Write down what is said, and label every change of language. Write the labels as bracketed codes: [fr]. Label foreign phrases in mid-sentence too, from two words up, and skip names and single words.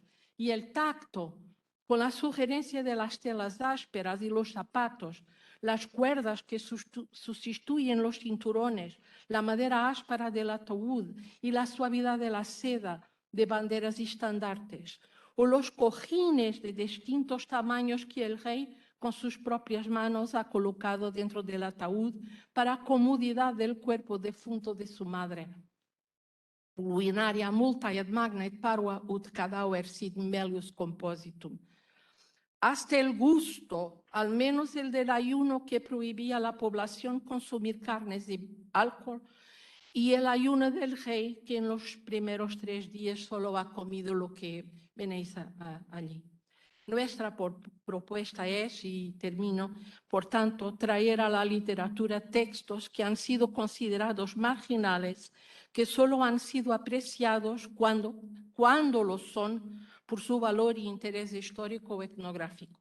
[es] Y el tacto, con la sugerencia de las telas ásperas y los zapatos, las cuerdas que sustituyen los cinturones, la madera áspera del ataúd y la suavidad de la seda de banderas y estandartes, o los cojines de distintos tamaños que el rey con sus propias manos ha colocado dentro del ataúd para comodidad del cuerpo defunto de su madre. [la] Luinaria multa et magna et parua ut cadaver sit melius compositum. [es] Hasta el gusto, al menos el del ayuno que prohibía a la población consumir carnes y alcohol, y el ayuno del rey, que en los primeros 3 días solo ha comido lo que venéis allí. Nuestra propuesta es, y termino, por tanto, traer a la literatura textos que han sido considerados marginales, que solo han sido apreciados cuando lo son por su valor y interés histórico o etnográfico.